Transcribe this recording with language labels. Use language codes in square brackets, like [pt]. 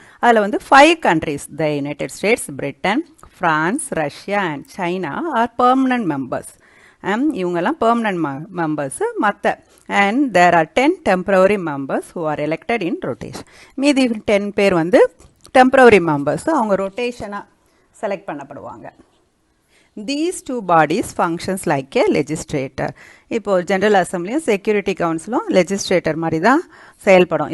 [ta] அதில் வந்து [en] 5 countries, the United States, Britain, France, Russia and China are permanent members. [ta] இவங்கெல்லாம் permanent members. மற்ற [en] And there are 10 temporary members who are elected in rotation. [ta] மீதி 10 பேர் வந்து temporary members, அவங்க ரொட்டேஷனாக select பண்ணப்படுவாங்க. [en] These two bodies functions like a legislator. [ta] இப்போ general அசம்பிளியும் security கவுன்சிலும் legislator மாதிரி தான் செயல்படும்.